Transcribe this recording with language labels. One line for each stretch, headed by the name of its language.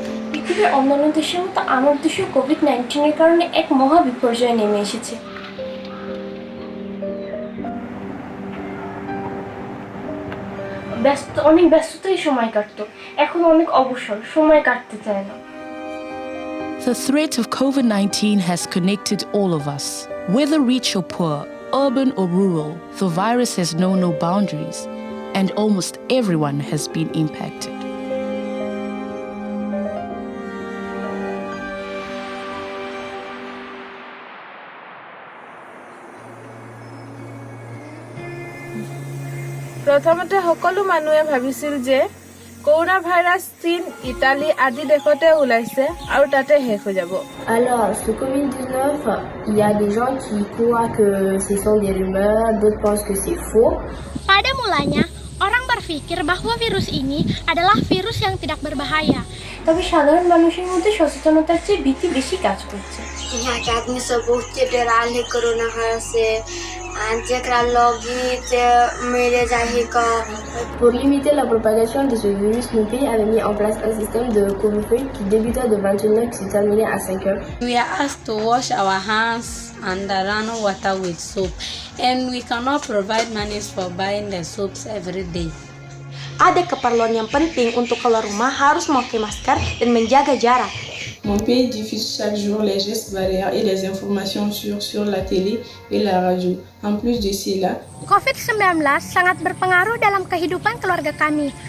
Bangla: পৃথিবীর অন্যান্য দেশের মতো আমার দেশেও কোভিড-19 কারণে এক মহা বিপর্যয় নেমে এসেছে। অনেক ব্যস্ততাই সময় কাটতো, এখন অনেক অবসর, সময় কাটতে চায় না।
English: The threat of COVID-19 has connected all of us. Whether rich or poor, urban or rural, the virus has known no boundaries, and almost everyone has been impacted.
Assamese: প্ৰথমতে সকলো মানুহে ভাবিছিল যে কৰোনা ভাইৰাছ চীন, ইটালী আদি দেশতে ওলাইছে আৰু তাতে শেষ হৈ যাব।
French: Alors, ce Covid-19, il y a des gens qui croient que ce sont des rumeurs, d'autres pensent que c'est faux.
Indonesian: Pada mulanya, orang berpikir bahwa virus ini adalah virus yang tidak berbahaya.
Bangla: তবে সাধারণ মানুষের মধ্যে সচেতনতার চেয়ে ভীতি বেশি কাজ করছে।
Bhojpuri: यहाँ के आदमी सब बहुत डराल है कोरोना से, जेकरा लगी मेरे जाहे का।
French: Pour limiter la propagation de ce virus, nos pays avaient mis en place un système de couvre-feu qui débutait de 21h et qui se terminait à 5h.
English: We are asked to wash our hands under running water with soap, and we cannot provide money for buying the soaps every day.
Indonesian: Ada keperluan yang penting untuk keluar rumah harus memakai masker dan menjaga jarak.
French: Mon pays diffuse chaque jour les gestes barrières et les informations sur la télé et la radio. En plus de cela,
Indonesian: COVID-19 sangat berpengaruh dalam kehidupan keluarga kami.